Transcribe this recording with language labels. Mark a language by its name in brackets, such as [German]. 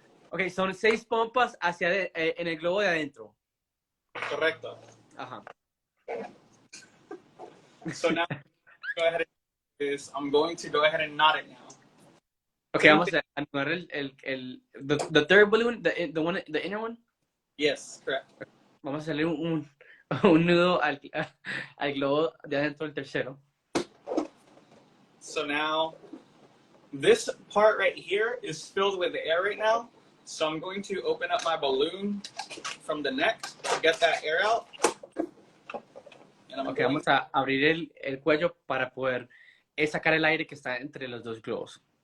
[Spanish] Ok, son 6 pompas en el globo de adentro. Correcto. Ajá. [English] So now, I'm going to go ahead and knot it now. Ok, [Spanish] vamos a anudar [English] the third balloon, the inner one. Yes, correct. [Spanish] Vamos a hacerle un nudo al globo de adentro del tercero. [English] So now, this part right here is filled with air right now. So I'm going to open up my balloon from the neck to get that air out. [Spanish] Ok, vamos a abrir el cuello para poder sacar el aire que está entre los dos globos.